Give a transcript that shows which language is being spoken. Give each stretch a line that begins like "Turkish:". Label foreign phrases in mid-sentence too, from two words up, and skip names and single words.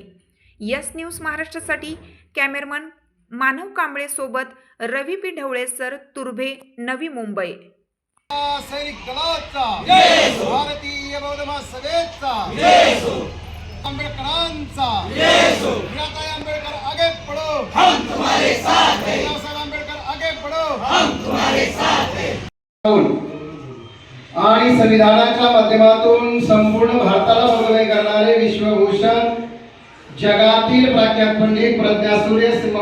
Marathi: यस न्यूज महाराष्ट्रासाठी कॅमेरामन मानव कांबळे सोबत रवी पी ढवळे सर, तुर्भे, नवी मुंबई. सैनिक दलाचा जय हो, भारतीय बौद्ध महासभेचा जय हो, आंबेडकरांचा जय हो,
Hindi: मीराबाई आंबेडकर आगे बढ़ो, हम तुम्हारे साथ हैं, बाबासाहेब आंबेडकर आगे बढ़ो, हम तुम्हारे साथ हैं.
Marathi: आणि संविधानाच्या माध्यमातून संपूर्ण भारताला भगवे करणारे विश्वभूषण, जगातील प्रख्यात पंडित, प्रज्ञासूर्य, सिंबल